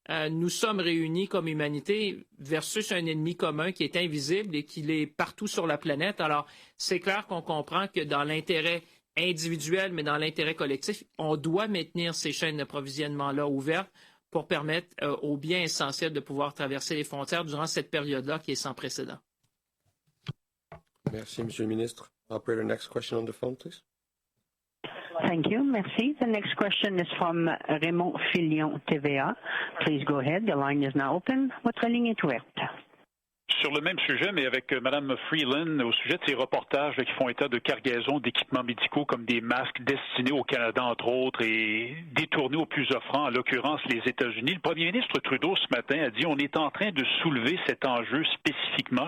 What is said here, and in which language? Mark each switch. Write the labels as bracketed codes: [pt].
[fr] Nous sommes réunis comme humanité versus un ennemi commun qui est invisible et qui est partout sur la planète. Alors, c'est clair qu'on comprend que dans l'intérêt individuel, mais dans l'intérêt collectif, on doit maintenir ces chaînes d'approvisionnement-là ouvertes pour permettre aux biens essentiels de pouvoir traverser les frontières durant cette période-là qui est sans précédent. Merci, Monsieur le Ministre. [en] Operator, next question on the phone, please. Thank you. [fr] Merci. [en] The next question is from Raymond Filion, TVA. Please go ahead. The line is now open. [fr] Votre ligne est ouverte. Sur le même sujet, mais avec Mme Freeland, au sujet de ces reportages qui font état de cargaison d'équipements médicaux comme des masques destinés au Canada, entre autres, et détournés aux plus offrants, en l'occurrence les États-Unis. Le premier ministre Trudeau, ce matin, a dit on est en train de soulever cet enjeu spécifiquement.